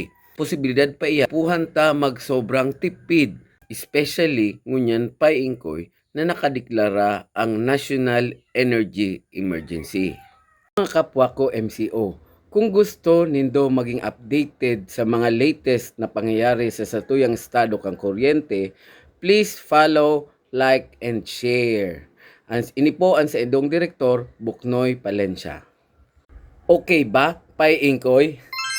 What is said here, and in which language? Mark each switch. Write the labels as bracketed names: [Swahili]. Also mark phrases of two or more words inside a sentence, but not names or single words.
[Bikol] Posibilidad pa iya, puhanta magsobrang tipid, especially ngunyan pay-ingkoy na nakadeklara ang National Energy Emergency. Mga kapwa ko MCO, kung gusto nindo maging updated sa mga latest na pangyayari sa satuyang estado kang kuryente, [English] please follow, like, and share. [Bikol] Ini po ang sa idong direktor, Buknoy Palencia. Okay ba, Pay Ingkoy?